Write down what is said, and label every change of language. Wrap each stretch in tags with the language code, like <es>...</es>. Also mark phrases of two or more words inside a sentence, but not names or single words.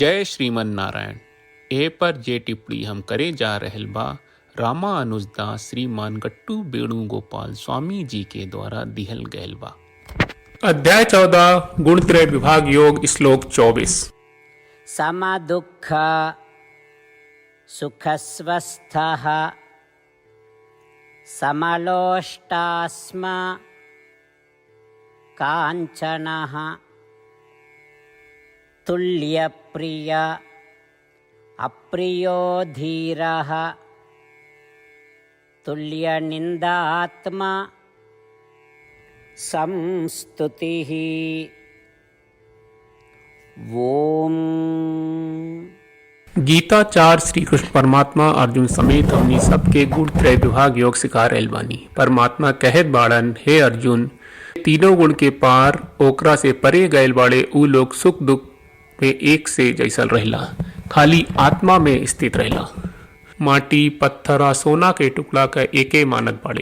<bho>जय श्रीमन नारायण। ए पर जे टिप्पणी हम करे जा रहल बा रामानुजदास श्रीमान गट्टू वेणुगोपाल स्वामी जी के द्वारा दिहल गयल बा। अध्याय 14 गुणत्रय विभाग योग श्लोक 24।</bho> <sa>समदुःख सुखस्वस्थः समलोष्टास्म काञ्चनः तुल्यप्रिय अप्रियो धीरः तुल्यनिन्दात्मा संस्तुतिः। ओम।</sa> <bho>गीता 4 श्री कृष्ण परमात्मा अर्जुन समेत हमनी सबके गुण त्रय विभाग योग सिखा रहल बानी। परमात्मा कहत बाड़न, हे अर्जुन, तीनों गुण के पार ओकरा से परे गयल बाड़े ऊ लोग सुख दुख में एक से जैसल रहला, खाली आत्मा में स्थित रहला। माटी पत्थर और सोना के टुकड़ा का एके मानत बाड़े।</bho>